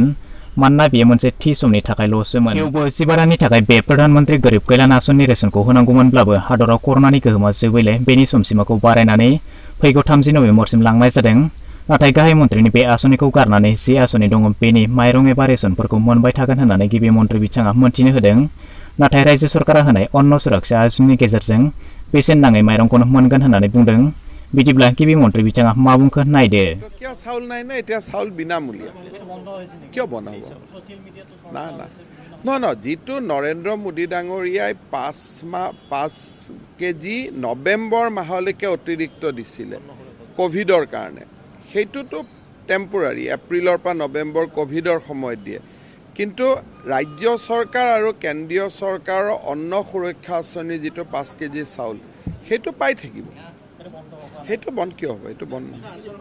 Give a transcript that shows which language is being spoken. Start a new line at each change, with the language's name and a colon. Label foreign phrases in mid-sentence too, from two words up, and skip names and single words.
Bodo: मानोना बेयो मोनसे थि समनि थाखायल'सोमोन थेवबो जिबारानि थाखाय बे प्रधानमन्त्री गरिब कल्याण आसननि रेशनखौ होनांगौमोनब्लाबो हादराव कर'नानि गोहोमा जोबैले बेनि समसिमाखौ बारायनानै फैगौ 30 नभेम्बरसिम लांनाय जादों नाथाय गाहाय मन्त्रिनि बे आसनिखौ गारनानै जि आसनि दङ बेनि माइरं एबा रेशनफोरखौ मोनबाय थागोन होननानै गिबि मन्त्रि बिथाङा मोनथिनो होदों नाथाय रायजो सरकारा होनाय अन्न सुरक्षा आसनिनि गेजेरजों बेसेन नाङै माइरंखौनो मोनगोन होननानै बुंदों बिदिब्ला गिबि मन्त्रि बिथाङा मा बुंखो नायदो
Assamese: চাউল নাই না এতিয়া চাউল বিনামূলীয়া কিয় বনাব না না নহয় যিটো নৰেন্দ্ৰ মোদী ডাঙৰীয়াই 5 কেজি নৱেম্বৰ মাহলৈকে অতিৰিক্ত দিছিলে কোভিডৰ কাৰণে সেইটোতো টেম্পৰাৰী এপ্ৰিলৰ পৰা নৱেম্বৰ কোভিডৰ সময়ত দিয়ে কিন্তু ৰাজ্য চৰকাৰ আৰু কেন্দ্ৰীয় চৰকাৰৰ অন্ন সুৰক্ষা আঁচনি যিটো 5 কেজি চাউল সেইটো পাই থাকিব সেইটো বন্ধ কিয় হ'ব এইটো বন্ধ নহয়